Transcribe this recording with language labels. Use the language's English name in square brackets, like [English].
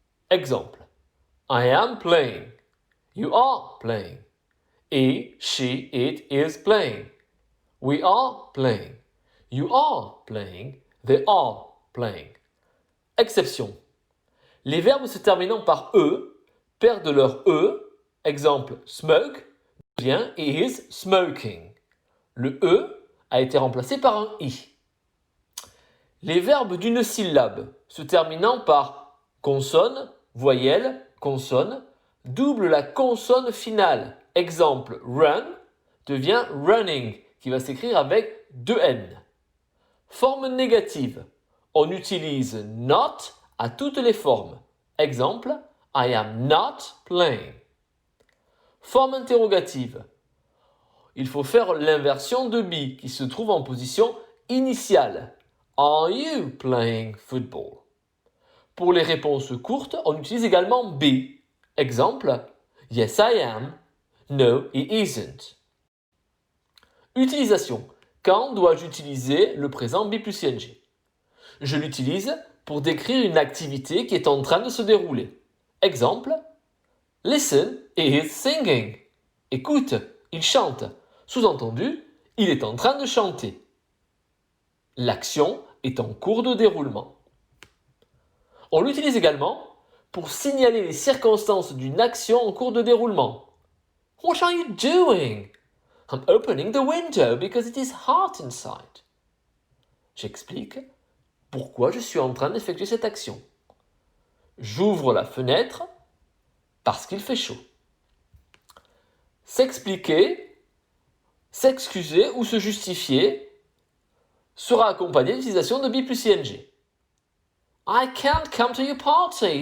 [English] Exemple. I am playing. You are playing. He, she, it is playing. We are playing. You are playing. They are playing. Exception. [French] Les verbes se terminant par E perdent leur E. [English] Exemple, smoke devient he is smoking. [French] Le E a été remplacé par un I. Les verbes d'une syllabe se terminant par consonne, voyelle, consonne, doublent la consonne finale. Exemple, run devient running, qui va s'écrire avec 2 N. Forme négative. On utilise not à toutes les formes. [English] Exemple, I am not playing. [French] Forme interrogative. Il faut faire l'inversion de be qui se trouve en position initiale. [English] Are you playing football? [French] Pour les réponses courtes, on utilise également be. Exemple, [English] yes I am. No, he isn't. Utilisation. [French] Quand dois-je utiliser le présent be plus ing? Je l'utilise pour décrire une activité qui est en train de se dérouler. [English] Exemple, listen, he is singing. [French] Écoute, il chante. Sous-entendu, il est en train de chanter. L'action est en cours de déroulement. On l'utilise également pour signaler les circonstances d'une action en cours de déroulement. [English] What are you doing? I'm opening the window because it is hot inside. [French] J'explique pourquoi je suis en train d'effectuer cette action. J'ouvre la fenêtre parce qu'il fait chaud. S'expliquer, s'excuser ou se justifier sera accompagné de l'utilisation de be plus ing. [English] I can't come to your party.